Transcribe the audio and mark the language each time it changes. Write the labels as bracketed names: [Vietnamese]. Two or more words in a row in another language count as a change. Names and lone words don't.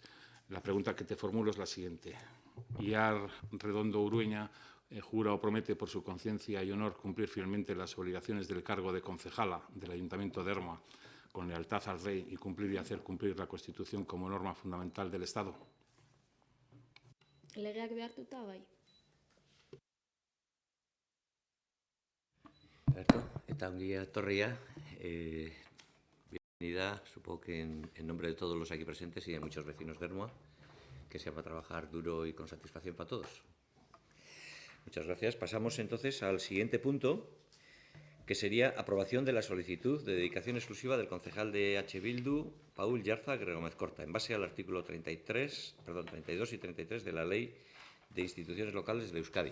[Spanish] La pregunta que te formulo es la siguiente. Iar Redondo Urueña jura o promete por su conciencia y honor cumplir fielmente las obligaciones del cargo de concejala del Ayuntamiento de Ermua con lealtad al Rey y cumplir y hacer cumplir la Constitución como norma fundamental del Estado. [Basque] Legeak behartuta, bai. Eta ongi etorria. [Spanish] Bienvenida, supongo que en nombre de todos los aquí presentes y de muchos vecinos de Ermua, que se va a trabajar duro y con satisfacción para todos. Muchas gracias. Pasamos entonces al siguiente punto, que sería aprobación de la solicitud de dedicación exclusiva del concejal de EH Bildu, Paul Yarza Gómez Corta, en base al artículo 32 y 33 de la Ley de Instituciones Locales de Euskadi.